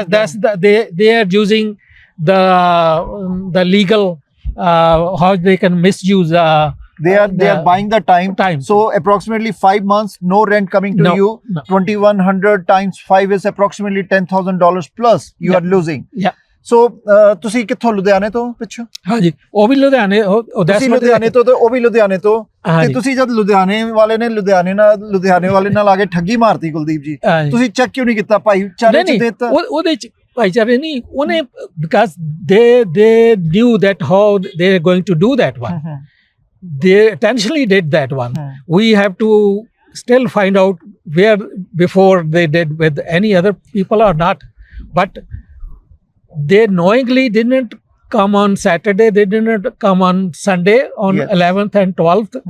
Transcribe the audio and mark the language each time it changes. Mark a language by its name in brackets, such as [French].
[English] That's they are using the legal how they can misuse. They are buying the time. So approximately 5 months, no rent coming to you. 2100 times 5 is approximately $10,000 plus you are losing. Yeah. [Punjabi] So ਤੁਸੀਂ ਕਿੱਥੋਂ ਲੁਧਿਆਣੇ ਤੋਂ ਪਿੱਛੋਂ? ਹਾਂਜੀ, ਉਹ ਵੀ ਲੁਧਿਆਣੇ, ਤੁਸੀਂ ਲੁਧਿਆਣੇ ਤੋਂ ਤੇ ਉਹ ਵੀ ਲੁਧਿਆਣੇ ਤੋਂ, ਤੇ ਤੁਸੀਂ ਜਦ ਲੁਧਿਆਣੇ ਵਾਲੇ ਨੇ ਲੁਧਿਆਣੇ ਵਾਲੇ ਨਾਲ ਆ ਕੇ ਠੱਗੀ ਮਾਰਤੀ ਕੁਲਦੀਪ ਜੀ, ਤੁਸੀਂ ਚੈੱਕ ਕਿਉਂ ਨਹੀਂ ਕੀਤਾ ਭਾਈਚਾਰੇ ਚ ਦਿੱਤਾ? ਉਹਦੇ ਚ ਭਾਈਚਾਰੇ ਨਹੀਂ, ਉਹਨੇ [English] because they knew that how they are going to do that one. They intentionally did that one. We have to still find out where before they did with any other people or not, but they knowingly didn't come on Saturday, they didn't come on Sunday on 11th and 12th.